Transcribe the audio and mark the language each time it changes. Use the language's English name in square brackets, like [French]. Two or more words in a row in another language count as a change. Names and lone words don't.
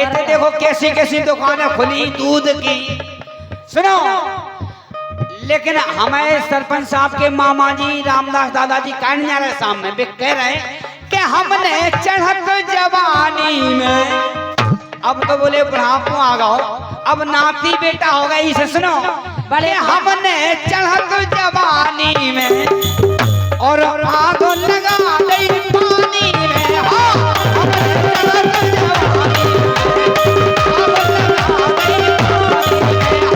[Hindi] इतने देखो कैसी कैसी दुकानें खुली दूध की। सुनो लेकिन हमारे सरपंच साहब के मामा जी रामदास दादाजी कह नहीं आ रहे सामने वे कह रहे कि हमने चढ़त जवानी में अब तो बोले बुढ़ापो आ गओ अब नाती बेटा होगा इसे सुनो बड़े हमने चढ़त जवानी में और आग लगा दई पानी में। हाँ, हमने चढ़त जवानी में, आग लगा दई पानी में।